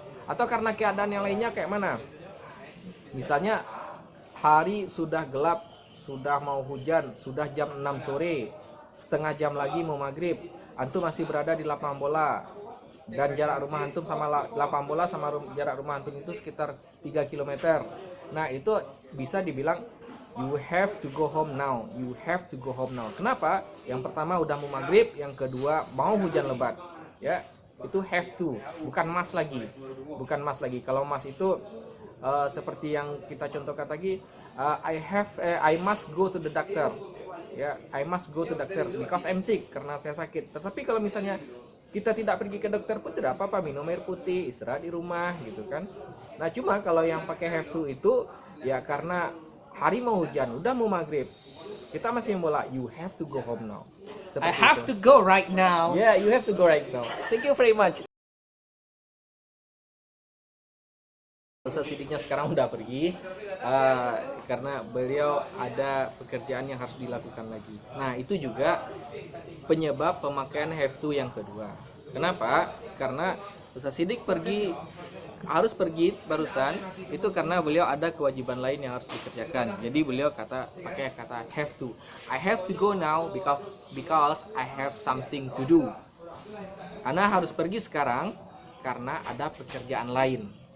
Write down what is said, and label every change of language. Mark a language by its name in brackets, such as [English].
[Indonesian] Atau karena keadaan yang lainnya kayak mana? Misalnya hari sudah gelap, sudah mau hujan, sudah jam 6 sore, setengah jam lagi mau maghrib, antum masih berada di lapangan bola, dan jarak rumah antum sama lapangan bola sama jarak rumah antum itu sekitar 3 km. Nah, itu bisa dibilang [English] you have to go home now. You have to go home now. [Indonesian] Kenapa? Yang pertama udah mau maghrib, yang kedua mau hujan lebat. Ya, itu have to, bukan must lagi. Bukan must lagi. Kalau must itu seperti yang kita contohkan tadi, [English] I must go to the doctor. Ya, I must go to doctor because I'm sick, [Indonesian] karena saya sakit. Tetapi kalau misalnya kita tidak pergi ke dokter pun tidak apa-apa, minum air putih, istirahat di rumah gitu kan. Nah, cuma kalau yang pakai have to itu ya karena hari mau hujan, udah mau maghrib, kita masih bola, [English] you have to go home now. [Indonesian] Seperti [English] I have to go right now. Yeah, you have to go right now. Thank you very much. [Indonesian] Ustadz Sidiknya sekarang udah pergi karena beliau ada pekerjaan yang harus dilakukan lagi. Nah, itu juga penyebab pemakaian have to yang kedua. Kenapa? Karena Ustadz Sidik harus pergi barusan itu karena beliau ada kewajiban lain yang harus dikerjakan. Jadi beliau pakai kata have to. [English] I have to go now because I have something to do. [Indonesian] Karena harus pergi sekarang karena ada pekerjaan lain.